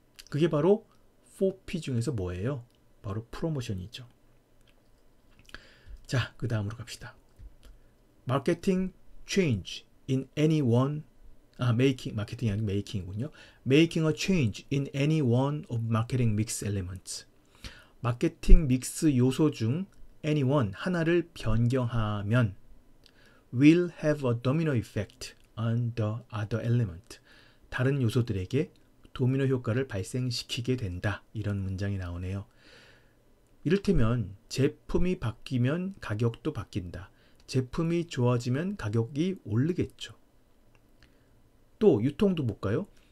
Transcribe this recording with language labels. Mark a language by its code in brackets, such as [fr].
[ko] 그게 바로 4P 중에서 뭐예요? 바로 프로모션이죠. 자, 그 다음으로 갑시다. 마케팅 [en] change in any one, [ko] 마케팅이 아니고 메이킹이군요. [en] Making a change in any one of marketing mix elements. [ko] 마케팅 믹스 요소 중 [en] any one, [ko] 하나를 변경하면 [en] will have a domino effect on the other element. [ko] 다른 요소들에게 도미노 효과를 발생시키게 된다. 이런 문장이 나오네요. 이를테면 제품이 바뀌면 가격도 바뀐다. 제품이 좋아지면 가격이 오르겠죠. 또 유통도 볼까요?